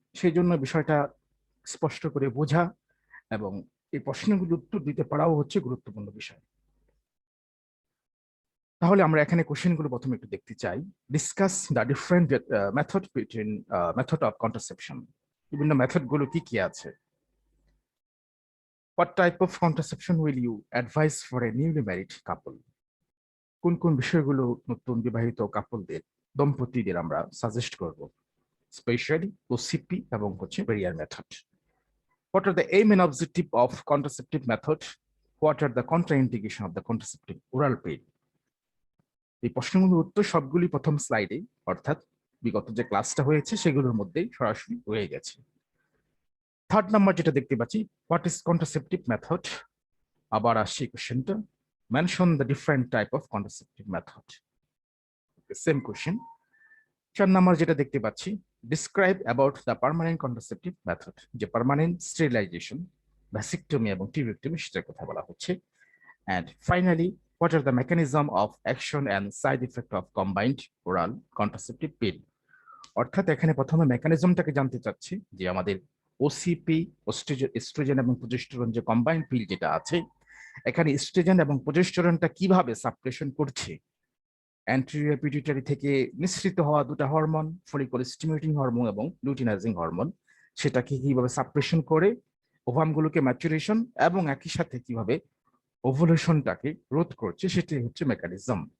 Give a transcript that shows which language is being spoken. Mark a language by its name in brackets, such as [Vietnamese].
[Bangla] সেই জন্য বিষয়টা স্পষ্ট করে বোঝা এবং এই প্রশ্নগুলো উত্তর দিতে পারাও হচ্ছে গুরুত্বপূর্ণ বিষয়। তাহলে আমরা এখানে কোশ্চেনগুলো প্রথমে একটু দেখতে চাই। [English] Discuss the different method between method of contraception. [Bangla] বিভিন্ন মেথডগুলো কি কি আছে? [English] What type of contraception will you advise for a newly married couple? [Bangla] কোন কোন বিষয়গুলো নতুন বিবাহিত কাপলদের, দম্পতিদের আমরা সাজেস্ট করব, স্পেশালি ওসিপি এবং barrier method. [English] What are the aim and objective of contraceptive method? What are the contraindication of the contraceptive oral pill? [Bangla] এই প্রশ্নগুলোর উত্তর সবগুলি প্রথম স্লাইডে, অর্থাৎ বিগত যে ক্লাসটা হয়েছে সেগুলোর মধ্যেই সরাসরি হয়ে গেছে। থার্ড নাম্বার যেটা দেখতে পাচ্ছি, [English] What is contraceptive method. [Bangla] আবার আসছি কোশ্চেনটা, [English] mention the different type of contraceptive method, [Bangla] same question. 4 number যেটা দেখতে পাচ্ছি, [English] describe about the permanent contraceptive method, [Bangla] যে পার্মানেন্ট স্টেরিলাইজেশন, ভ্যাসিকটমি এবং টিউবেক্টমি সেটার কথা বলা হচ্ছে। [English] And finally, what are the mechanism of action and side effect of combined oral contraceptive pill? [Bangla] অর্থাৎ এখানে প্রথমে মেকানিজমটাকে জানতে চাচ্ছি, যে আমাদের ওসিপি, এস্ট্রোজেন এবং প্রজেস্টেরন যে কম্বাইন্ড পিল যেটা আছে, এখানে এস্ট্রোজেন এবং প্রজেস্টেরনটা কিভাবে সাপ্রেশন করছে অ্যান্টেরিয়র পিটুইটারি থেকে নিঃসৃত হওয়া দুটো হরমোন, ফলিকল স্টিমুলেটিং হরমোন এবং লুটিনাইজিং হরমোন, সেটাকে কিভাবে সাপ্রেশন করে ওভামগুলোকে ম্যাচুরেশন এবং একই সাথে কিভাবে ওভুলেশনটাকে রোধ করছে, সেটাই হচ্ছে মেকানিজম।